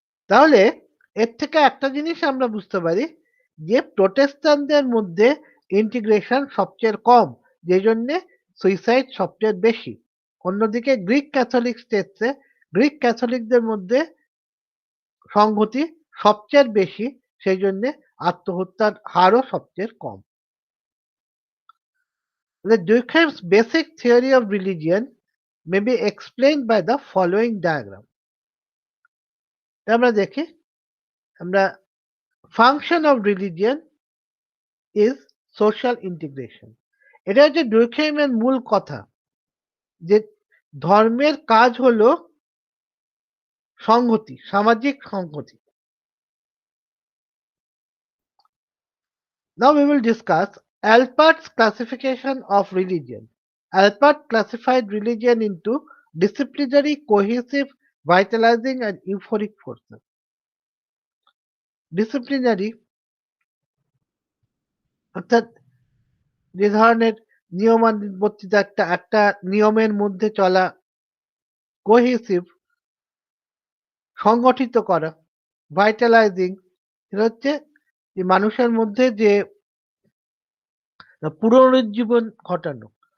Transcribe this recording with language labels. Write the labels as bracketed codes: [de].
[bn] তাহলে এর থেকে একটা জিনিস আমরা বুঝতে পারি যে প্রোটেস্ট্যান্টদের মধ্যে ইন্টিগ্রেশন সবচেয়ে কম, যে জন্যে সুইসাইড সবচেয়ে বেশি। অন্যদিকে গ্রিক ক্যাথলিক স্টেটসে গ্রিক ক্যাথলিকদের মধ্যে সংহতি সবচেয়ে বেশি, সেই জন্যে আত্মহত্যার হারও সবচেয়ে কম। [en] The Durkheim's basic theory of religion may be explained by the following diagram. [bn] আমরা দেখি, আমরা [en] function of religion is social integration. [bn] এটা হচ্ছে ডুরখেইমের মূল কথা, যে ধর্মের কাজ হলো সংহতি, সামাজিক সংহতি। [en] Now we will discuss Alpert's classification of religion. Alpert classified religion into disciplinary, cohesive, vitalizing and euphoric forces. [bn] Disciplinary অর্থাৎ যে ধরনের নিয়মানুবর্তিতা, একটা নিয়মের মধ্যে চলা। কোহেসিভ সংগঠিত করা। ভাইটালাইজিং এটা হচ্ছে যে মানুষের মধ্যে যে পুনরুজ্জীবন ঘটানো।